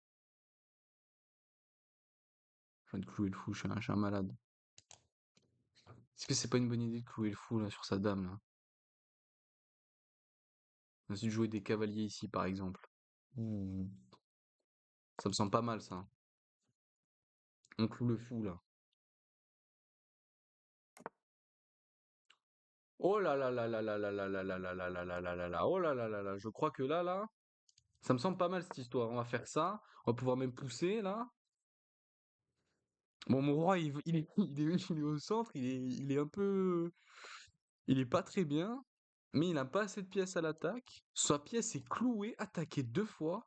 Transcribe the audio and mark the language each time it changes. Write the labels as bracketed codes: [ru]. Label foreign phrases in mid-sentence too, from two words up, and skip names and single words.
[fr] Je viens de clouer le fou, je suis un malade. Est-ce que c'est pas une bonne idée de clouer le fou là sur sa dame là? Ensuite jouer des cavaliers ici par exemple. Hmm. Ça me semble pas mal ça. On cloue le fou là. Oh là là là là là là là là là là là là là là là là. Oh là là là là. Je crois que là, ça me semble pas mal cette histoire. On va faire ça. On va pouvoir même pousser là. Bon, mon roi, il est au centre. Il est un peu. Il est pas très bien. Mais il n'a pas assez de pièces à l'attaque. Sa pièce est clouée, attaquée deux fois.